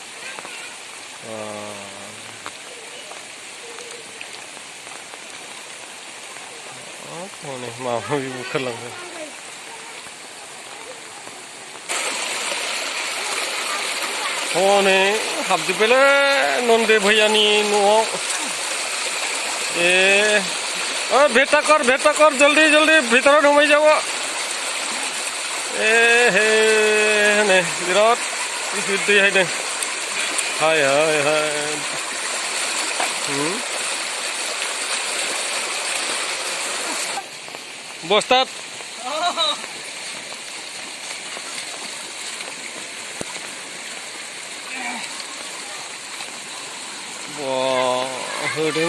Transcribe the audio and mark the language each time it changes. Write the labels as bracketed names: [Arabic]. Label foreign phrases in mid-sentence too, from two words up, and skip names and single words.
[Bodo] हनै माबा माबि बुखारलांबाय हनै हाबजोब्बायलै नन्दे भैयानि न'आव [Hindi] ए भेटा कर जल्दी जल्दी भितर ढुमाई जाओ [Bodo] ए हे हनै बिराद दै हायदों हाय हाय हाय बस्तात होदों